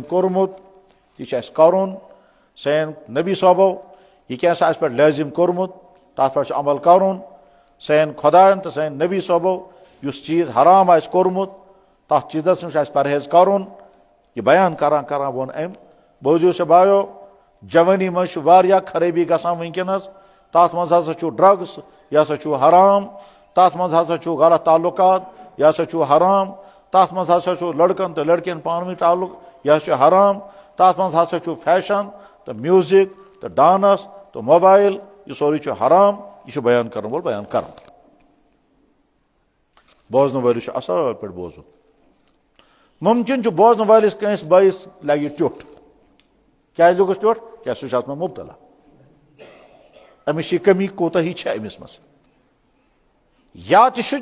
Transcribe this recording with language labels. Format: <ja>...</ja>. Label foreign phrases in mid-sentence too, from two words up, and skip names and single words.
<ks>कोरमुत यह करुन, सान नबी साहबो यह क्या पे लाजिम कोरमुत तथ पे अमल करुन, सान खुदायन तो सान नबी साहबो युस चीज हराम आस कोरमुत तथ चीजस नश परहेज करुन, यह बयान करा करा वोन अम बोजू से बायो जवानी मज खराबी गसान वनकस, तथ मज हसा ड्रग्स यह हसा हराम, तथ मज हसा गलत ताल्लुकात यह हसा हराम, तथ मज हसा लड़कन तो लड़कियन पान ताल्लुक यह हराम, तथ मज हसा फैशन तो म्यूजिक तो डांस तो मोबाइल यह सोरी हराम, यह बयान कर वोल बयान कर। बोजन वाल असल पे बोजुन, मुमकिन बोजन वालिस कंस बस लगे ट्युट, क्या लुगस ट्युट, क्या सह मुब्तला, अमिस कमी कोताही अमिस मज, या तो</ks>